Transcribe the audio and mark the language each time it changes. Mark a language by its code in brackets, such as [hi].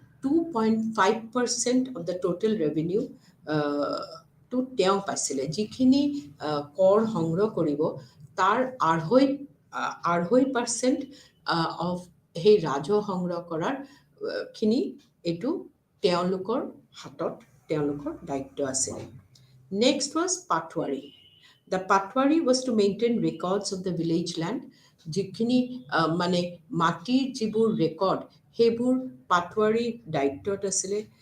[en] 2.5% of the total revenue [as] টো তেওঁ পাইছিলে, যিখিনি কৰ সংগ্ৰহ কৰিব তাৰ 2.5% অফ সেই ৰাজহ সংগ্ৰহ কৰাৰ খিনি এইটো তেওঁলোকৰ হাতত তেওঁলোকৰ দায়িত্ব আছিলে। [en] Next was Patwari. The Patwari was to maintain records of the village land. [as] যিখিনি মানে মাটিৰ যিবোৰ ৰেকৰ্ড সেইবোৰ পাটৱাৰী দায়িত্বত আছিলে।